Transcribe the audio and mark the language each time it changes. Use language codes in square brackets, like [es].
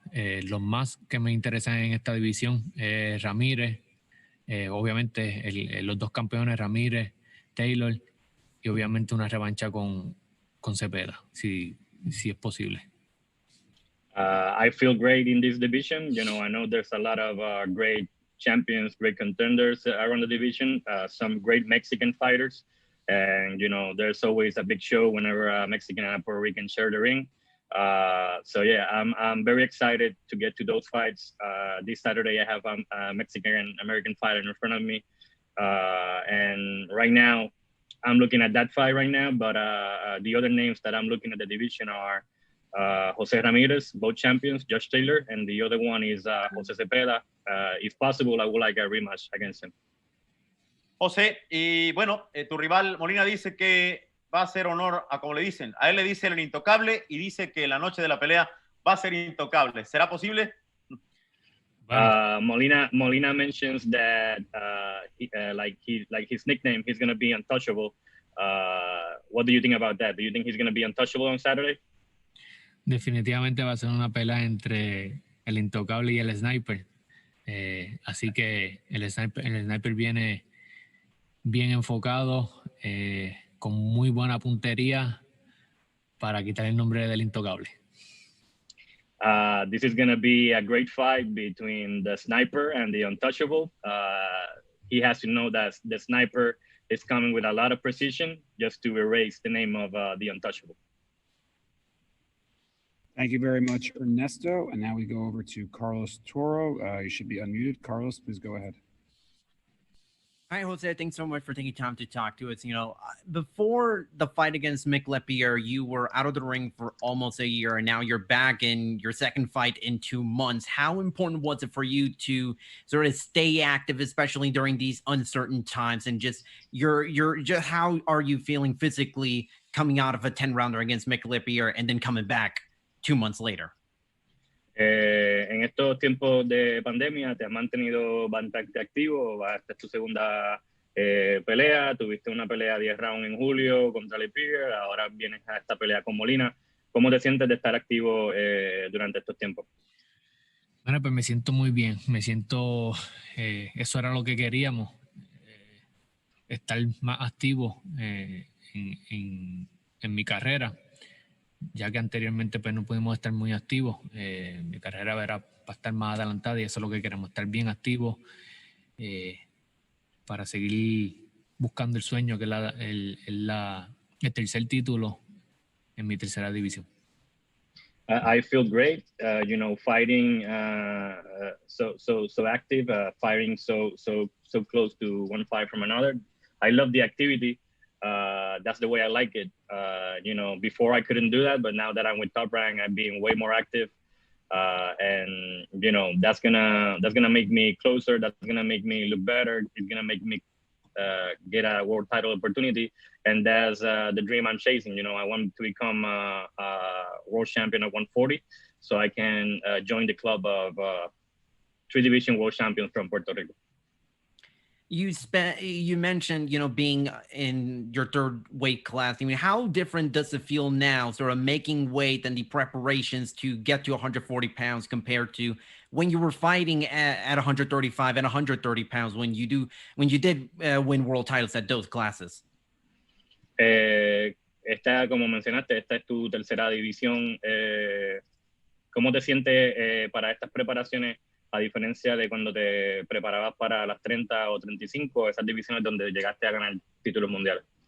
[es] Los más que me interesan en esta división es Ramírez, obviamente los dos campeones, Ramírez, Taylor, y obviamente una revancha con Cepeda, si es posible. [en] I feel great in this division. You know, I know there's a lot of great champions, great contenders around the division, some great Mexican fighters. And, you know, there's always a big show whenever a Mexican and a Puerto Rican share the ring. So, yeah, I'm very excited to get to those fights. This Saturday, I have a Mexican-American fighter in front of me. And right now, I'm looking at that fight right now. But the other names that I'm looking at the division are Jose Ramirez, both champions, Josh Taylor, and the other one is Jose Cepeda. If possible, I would like a rematch against him. [es] José, y bueno, tu rival Molina dice que va a hacer honor a como le dicen. A él le dice el intocable y dice que la noche de la pelea va a ser intocable. ¿Será posible? [en] Molina mentions that like his nickname, he's going to be untouchable. What do you think about that? Do you think he's going to be untouchable on Saturday? [es] Definitivamente va a ser una pelea entre el intocable y el sniper. Así que el sniper viene bien enfocado, con muy buena puntería para quitar el nombre del intocable. [en] This is going to be a great fight between the sniper and the untouchable. He has to know that the sniper is coming with a lot of precision just to erase the name of the untouchable. Thank you very much, Ernesto. And now we go over to Carlos Toro. You should be unmuted. Carlos, please go ahead. Hi, Jose. Thanks so much for taking time to talk to us. You know, before the fight against Mick Lepier, you were out of the ring for almost a year, and now you're back in your second fight in 2 months. How important was it for you to sort of stay active, especially during these uncertain times? And just just how are you feeling physically coming out of a 10-rounder against Mick Lepier and then coming back 2 months later? [es] En estos tiempos de pandemia, ¿te has mantenido bastante activo? Esta es tu segunda pelea, tuviste una pelea 10 rounds en julio contra Lepier, ahora vienes a esta pelea con Molina. ¿Cómo te sientes de estar activo durante estos tiempos? Bueno, pues me siento muy bien, eso era lo que queríamos, estar más activo en mi carrera, ya que anteriormente pues no pudimos estar muy activos. Mi carrera era para estar más adelantada y eso es lo que queremos, estar bien activos para seguir buscando el sueño, que es el tercer título en mi tercera división. [en] I feel great, you know, fighting so active, fighting so close to one fight from another. I love the activity. That's the way I like it. You know, before I couldn't do that, but now that I'm with Top Rank, I'm being way more active. And you know, that's gonna make me closer. That's gonna make me look better. It's gonna make me get a world title opportunity. And that's the dream I'm chasing. You know, I want to become a world champion at 140, so I can join the club of 3-division world champions from Puerto Rico. You mentioned, you know, being in your third weight class. I mean, how different does it feel now, sort of making weight and the preparations to get to 140 pounds compared to when you were fighting at 135 and 130 pounds when you did win world titles at those classes? [es] Como mencionaste, esta es tu tercera división. ¿Cómo te sientes para estas preparaciones? A diferencia de cuando te preparabas para las 30 o 35, esas divisiones donde llegaste a ganar títulos mundiales.